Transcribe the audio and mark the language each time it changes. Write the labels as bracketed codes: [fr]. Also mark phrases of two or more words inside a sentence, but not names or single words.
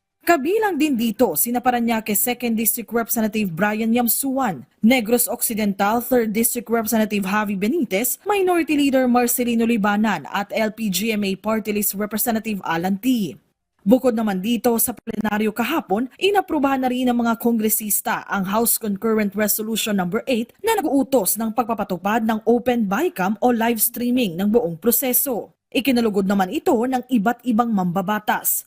[tl] Kabilang din dito sina Parañaque 2nd District Representative Brian Yamsuan, Negros Occidental 3rd District Representative Javi Benitez, Minority Leader Marcelino Libanan at LPGMA Party List Representative Alan T. Bukod naman dito sa plenaryo kahapon, inaprubahan na rin ng mga kongresista ang House Concurrent Resolution No. 8 na nag-uutos ng pagpapatupad ng Open BICAM o [en] live streaming [tl] ng buong proseso. Ikinalugod naman ito ng iba't ibang mambabatas.